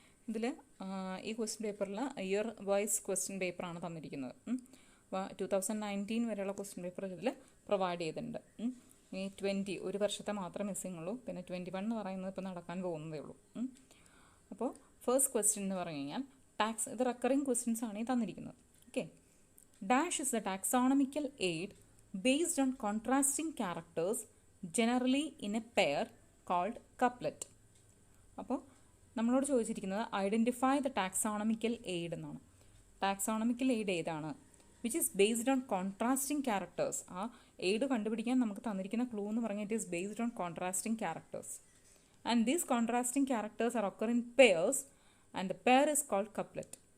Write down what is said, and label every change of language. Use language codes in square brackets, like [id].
[ml] ഇതിൽ ഈ ക്വസ്റ്റ്യൻ പേപ്പറിൽ ഇയർ വൈസ് ക്വസ്റ്റ്യൻ പേപ്പറാണ് തന്നിരിക്കുന്നത്. അപ്പോൾ 2019 വരെയുള്ള ക്വസ്റ്റ്യൻ പേപ്പർ ഇതിൽ പ്രൊവൈഡ് ചെയ്തിട്ടുണ്ട്. ഈ 20 ഒരു വർഷത്തെ മാത്രമേ മിസ്സിംഗ് ഉള്ളൂ. പിന്നെ 21 എന്ന് പറയുന്നത് ഇപ്പോൾ നടക്കാൻ പോകുന്നതേ ഉള്ളൂ. അപ്പോൾ ഫസ്റ്റ് ക്വസ്റ്റ്യൻ എന്ന് പറഞ്ഞു കഴിഞ്ഞാൽ ടാക്സ്, ഇത് റെക്കറിങ് ക്വസ്റ്റ്യൻസ് ആണ് ഈ തന്നിരിക്കുന്നത്. [en] Okay, dash is the taxonomical aid based on contrasting characters generally in a pair called couplet. [ml] അപ്പോൾ നമ്മളോട് ചോദിച്ചിരിക്കുന്നത് [en] identify the taxonomical aid [ml] എന്നാണ്. ടാക്സോണമിക്കൽ എയ്ഡ് ഏതാണ്? [en] Which is based on contrasting characters. [ml] ആ എയ്ഡ് കണ്ടുപിടിക്കാൻ നമുക്ക് തന്നിരിക്കുന്ന ക്ലൂ എന്ന് പറഞ്ഞാൽ [en] It is based on contrasting characters and these contrasting characters are occur in pairs and the pair is called couplet.